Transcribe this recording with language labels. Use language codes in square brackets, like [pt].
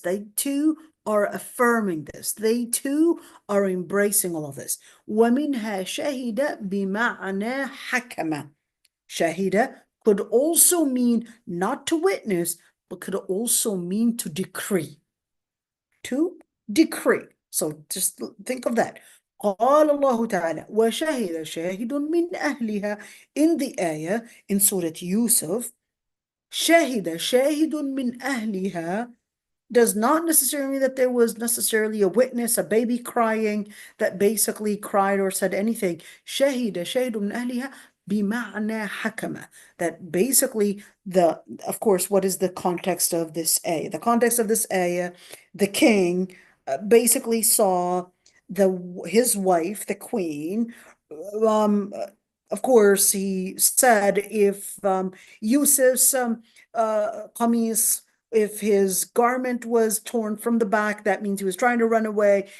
[en] They too are affirming this. They too are embracing all of this. [ar] وَمِنْهَا شَهِدَ بِمَعْنَى حَكَمَ. [en] Shahida could also mean not to witness, but could also mean to decree. To decree. So just think of that. [ar] قال الله تعالى وشهد شاهد من أهلها. [en] In the ayah in Surah Yusuf, [ar] شهد شاهد من أهلها [en] does not necessarily mean that there was necessarily a witness, a baby crying that basically cried or said anything. [ar] شهد شاهد من أهلها بمعنى حكمة. [en] That basically of course, what is the context of this ayah? The context of this ayah, the king basically saw his wife, the queen, of course, he said if Yusuf's qamis, if his garment was torn from the back, that means he was trying to run away.